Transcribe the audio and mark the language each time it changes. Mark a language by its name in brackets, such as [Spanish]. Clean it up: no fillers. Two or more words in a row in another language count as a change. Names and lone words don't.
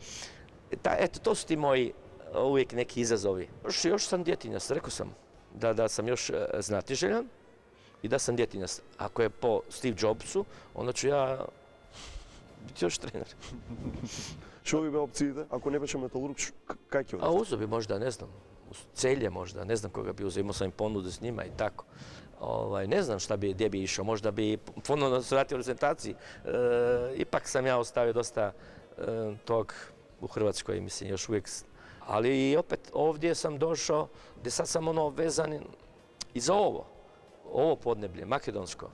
[Croatian] Eto, to su ti moji uvijek neki izazovi. Još sam djetinjas, rekao sam da sam još znatiželjan i da sam djetinjas. Ako je po Steve Jobsu, onda ću ja biti još trener. [Macedonian] Што би биле опциите? Ако не беше металург, кај ќе A одиш? [Croatian] uzeo bi možda, ne znam, u Celje možda, ne znam koga bi uzeo, imao sam im ponudu s njima i tako. Ne znam gdje bi išao, možda bi ponovno se vratio u reprezentaciji. Ipak sam ja ostavio dosta tog u Hrvatskoj, mislim, još uvijek. Ali opet ovdje sam došao, gdje sad sam ono vezan i za ovo podneblje, makedonsko.